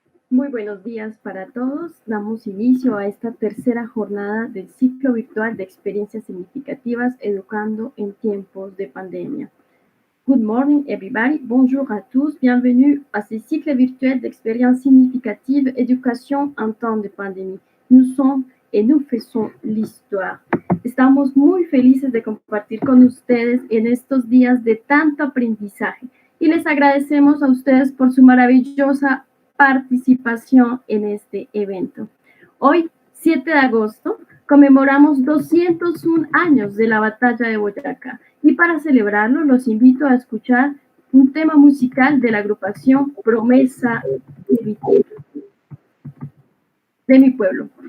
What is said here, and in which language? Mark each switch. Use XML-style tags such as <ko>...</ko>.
<es>Muy buenos días para todos. Damos inicio a esta tercera jornada del ciclo virtual de experiencias significativas educando en tiempos de pandemia.</es> <en>Good morning everybody,</en> <fr>bonjour à tous, bienvenue à ce cycle virtuel d'expériences significatives éducation en temps de pandémie. Nous sommes et nous faisons l'histoire.</fr> <es>Estamos muy felices de compartir con ustedes en estos días de tanto aprendizaje y les agradecemos a ustedes por su maravillosa participación en este evento. Hoy, 7 de agosto, conmemoramos 201 años de la batalla de Boyacá y para celebrarlo los invito a escuchar un tema musical de la agrupación Promesa de mi pueblo.</es>